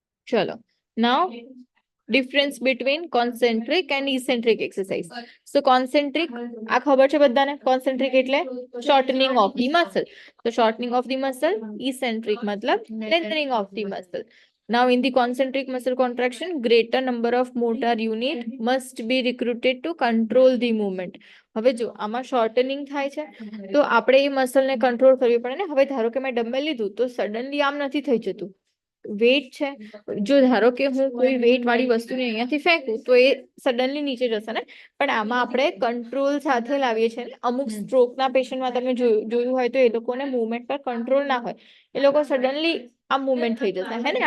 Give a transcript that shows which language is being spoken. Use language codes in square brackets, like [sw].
[en] ચલો, now difference between concentric and eccentric exercise. [gu] So concentric આ ખબર છે બધાને. કોન્સેન્ટ્રિક એટલે [en] Shortening of the muscle. તો shortening of the muscle. Eccentric મતલબ lengthening of the muscle. Now in the concentric muscle contraction, greater number of motor unit must be recruited to control the movement. [gu] હવે જો આમાં શોર્ટનિંગ થાય છે તો આપણે એ મસલને કંટ્રોલ કરવી પડે ને. હવે ધારો કે મેં ડમ્બેલ લીધું તો સડનલી આમ નથી થઈ જતું. વેટ છે, જો ધારો કે હું કોઈ વેટ વાળી વસ્તુને અહીંયાથી ફેંકું તો એ સડનલી નીચે જશે ને. પણ આમાં આપણે કંટ્રોલ સાથે લાવીએ છીએ ને. અમુક સ્ટ્રોકના પેશન્ટમાં તમે જોયું હોય તો એ લોકોને મૂવમેન્ટ પર કંટ્રોલ ના હોય, એ લોકો સડનલી આ મૂવમેન્ટ થઈ જશે, હે ને.